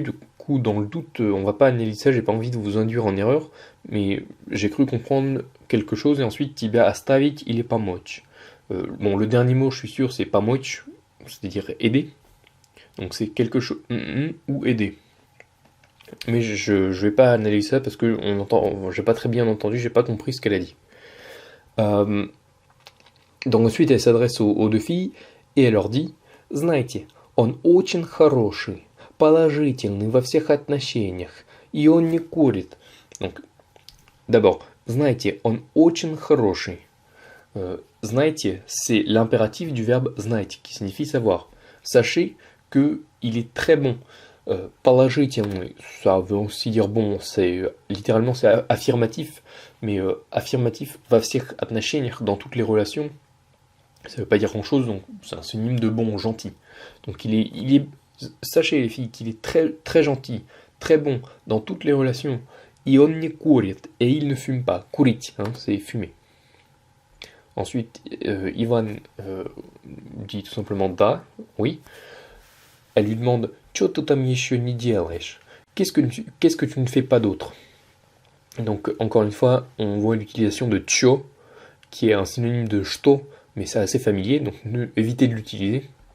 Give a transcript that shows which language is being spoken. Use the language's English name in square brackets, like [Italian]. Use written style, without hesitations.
[French] Du coup, dans le doute, on va pas analyser ça. J'ai pas envie de vous induire en erreur, mais j'ai cru comprendre quelque chose. Et ensuite, Tibia [Russian] оставить или помочь. [French] Bon, le dernier mot, je suis sûr, c'est помочь, c'est-à-dire aider. Donc, c'est quelque chose ou aider. Mais je vais pas analyser ça parce que j'ai pas très bien entendu, j'ai pas compris ce qu'elle a dit. Donc ensuite, elle s'adresse aux deux filles et elle leur dit [Russian] Знаете, он очень хороший, положительный во всех отношениях, и он не курит. [French] Donc, d'abord, [Russian] знаете, он очень хороший. [French] Знаете, c'est l'impératif du verbe знать, qui signifie savoir. Sachez que il est très bon. Положительный, ça veut aussi dire bon, littéralement c'est affirmatif, mais affirmatif [Russian] во всех отношениях, [French] dans toutes les relations, ça veut pas dire grand chose, donc c'est un synonyme de bon, gentil. Donc sachez les filles qu'il est très, très gentil, très bon dans toutes les relations. [Russian] И он не курит, [French] et il ne fume pas. Курить, hein, c'est fumer. Ensuite, Ivan dit tout simplement da, oui. Elle lui demande [Russian] Чё ты там ещё не делаешь? [French] Qu'est-ce que tu ne fais pas d'autre? Donc, encore une fois, on voit l'utilisation de чё, qui est un synonyme de что, mais c'est assez familier, donc évitez de l'utiliser.